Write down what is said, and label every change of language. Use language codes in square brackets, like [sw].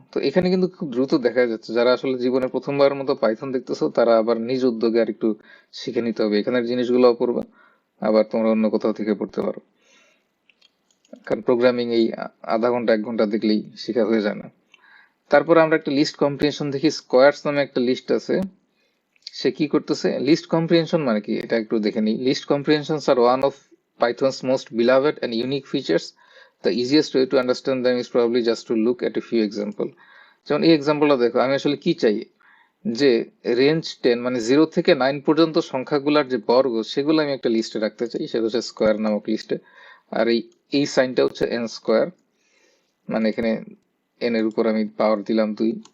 [bn] তো এখানে কিন্তু খুব দ্রুত দেখা যাচ্ছে, যারা আসলে জীবনে প্রথমবারের মতো পাইথন দেখতেছো তারা আবার নিজ উদ্যোগে আর একটু শিখে নিতে হবে, এখানের জিনিসগুলো পড়বা, আবার তোমরা অন্য কোথাও থেকে পড়তে পারো, কারণ প্রোগ্রামিং এই আধা ঘন্টা 1 ঘন্টা দেখলেই শেখা হয়ে যায় না। তারপর আমরা একটা লিস্ট কম্প্রিহেনশন দেখি। স্কোয়ারস নামে একটা লিস্ট আছে, সে কি করতেছে, লিস্ট কম্প্রিহেনশন মানে কি এটা একটু দেখে নিই। [en] List comprehensions are one of Python's most beloved and unique features. The easiest way to understand them is probably just to look at a few example. [bn] যেমন এই এক্সাম্পলটা দেখো, আমি আসলে কি চাই, যে রেঞ্জ 10 মানে 0 থেকে 9 পর্যন্ত সংখ্যাগুলোর যে বর্গ সেগুলো আমি একটা লিস্টে রাখতে চাই, সেটা হচ্ছে স্কোয়ার নামক লিস্টে। আর এই সাইনটা হচ্ছে n স্কোয়ার, মানে এখানে n এর উপর আমি পাওয়ার দিলাম 2।